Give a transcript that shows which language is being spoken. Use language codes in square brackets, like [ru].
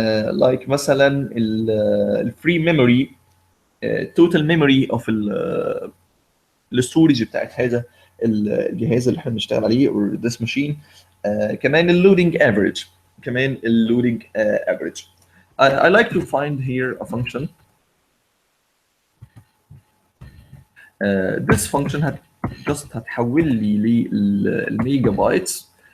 [ar] like مثلا الفري ميموري [en] total memory of [ar] الستورج بتاعت هذا الجهاز اللي احنا بنشتغل عليه [en] or this machine. [ar] كمان اللودنج افريج، كمان اللودنج افريج. [en] I like to find here a function. This function just [ar] هتحول لي للميجا بايتس.